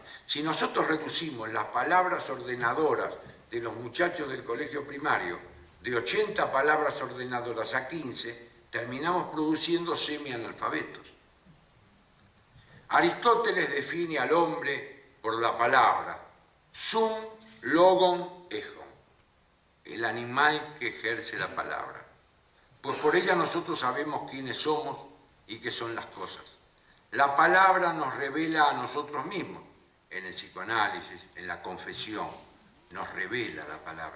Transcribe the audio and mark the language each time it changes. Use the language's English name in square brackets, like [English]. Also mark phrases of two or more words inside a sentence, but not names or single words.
[Spanish] Si nosotros reducimos las palabras ordenadoras de los muchachos del colegio primario de 80 palabras ordenadoras a 15, terminamos produciendo semianalfabetos. Aristóteles define al hombre por la palabra [Greek] ζῷον λόγον ἔχον, [Spanish] el animal que ejerce la palabra. Pues por ella nosotros sabemos quiénes somos y qué son las cosas. La palabra nos revela a nosotros mismos, en el psicoanálisis, en la confesión, nos revela la palabra.